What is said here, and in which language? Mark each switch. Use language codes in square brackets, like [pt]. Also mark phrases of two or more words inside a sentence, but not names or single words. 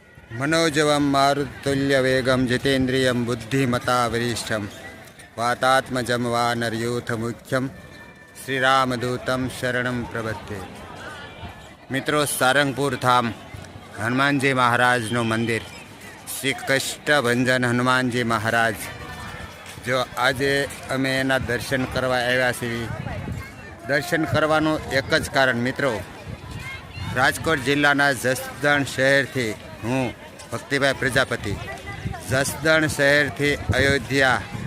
[sa] मनोजवं मारुतुल्यवेगं जितेन्द्रियं बुद्धिमता वरिष्ठं वातात्मजं वानरयूथमुख्यं श्रीरामदूतं शरणं प्रपद्ये। [gu] मित्रों, सारंगपुर धाम हनुमानजी महाराजનું મંદિર, શ્રી કષ્ટભંજન હનુમાનજી મહારાજ, જો આજે અમે એના દર્શન કરવા આવ્યા છીએ. દર્શન કરવાનું એક જ કારણ મિત્રો, રાજકોટ જિલ્લાના જસદણ શહેરથી હું ભક્તિભાઈ પ્રજાપતિ જસદણ શહેરથી અયોધ્યા